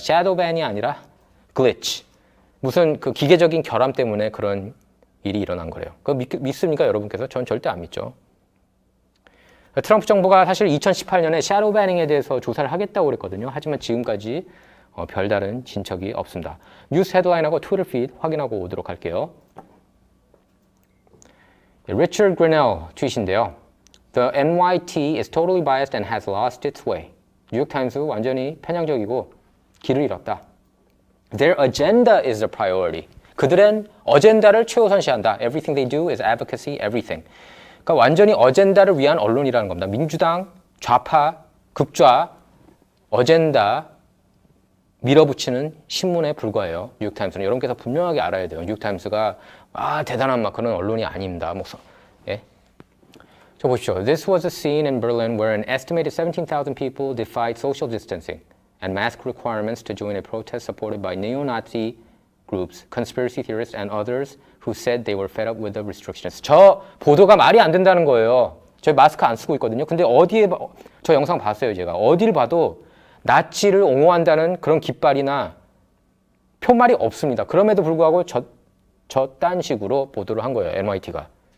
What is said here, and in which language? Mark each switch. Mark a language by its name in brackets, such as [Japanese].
[Korean] 샤도우밴이 아니라 글리치. 무슨 그 기계적인 결함 때문에 그런 일이 일어난 거래요. 그거 믿습니까, 여러분께서? 전 절대 안 믿죠. 트럼프 정부가 사실 2018년에 샤도우밴닝에 대해서 조사를 하겠다고 그랬거든요. 하지만 지금까지 별다른 진척이 없습니다. 뉴스 헤드라인하고 트위터 피드 확인하고 오도록 할게요. [English] Richard Grenell [Korean] 트윗인데요. [English] The NYT is totally biased and has lost its way. [Korean] 뉴욕타임스 완전히 편향적이고 길을 잃었다. [English] Their agenda is the priority. [Korean] 그들은 어젠다를 최우선시한다. [English] Everything they do is advocacy, everything. [Korean] 그러니까 완전히 어젠다를 위한 언론이라는 겁니다. 민주당, 좌파, 극좌, 어젠다 밀어붙이는 신문에 불과해요. 뉴욕타임스는. 여러분께서 분명하게 알아야 돼요. 뉴욕타임스가 대단한 막 그런 언론이 아닙니다. 예? 저 보십시오. [English] This was a scene in Berlin where an estimated 17,000 people defied social distancing and mask requirements to join a protest supported by neo-Nazi groups, conspiracy theorists and others who said they were fed up with the restrictions. [Korean] 저 보도가 말이 안 된다는 거예요. 저희 마스크 안 쓰고 있거든요. 근데 어디에 저 영상 봤어요, 제가. 어딜 봐도 나치를 옹호한다는 그런 깃발이나 표말이 없습니다. 그럼에도 불구하고 저딴 식으로 보도를 한 거예요, NYT가.